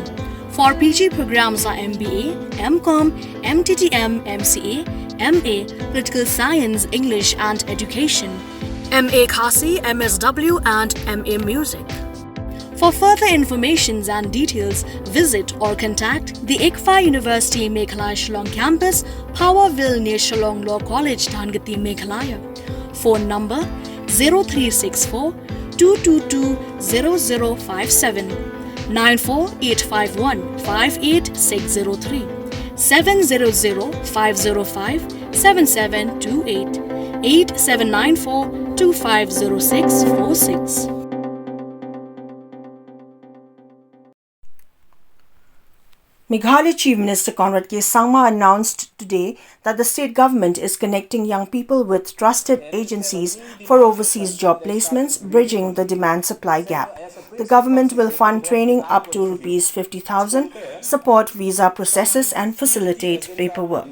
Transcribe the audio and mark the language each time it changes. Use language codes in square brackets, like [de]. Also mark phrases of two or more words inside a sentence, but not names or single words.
[en] For PG programs are MBA, MCom, MTTM, MCA, MA, Political Science, English and Education, MA Khasi, MSW and MA Music. For further information and details, visit or contact the ICFA University Meghalaya Shillong Campus, Powerville near Shillong Law College, Dhangati, Meghalaya. Phone number 0364 222 0057. 94851 58603 700 505 7728 8794 250646. Meghalaya Chief Minister Conrad Sangma announced today that the state government is connecting young people with trusted agencies for overseas job placements, bridging the demand-supply gap. The government will fund training up to Rs 50,000, support visa processes and facilitate paperwork.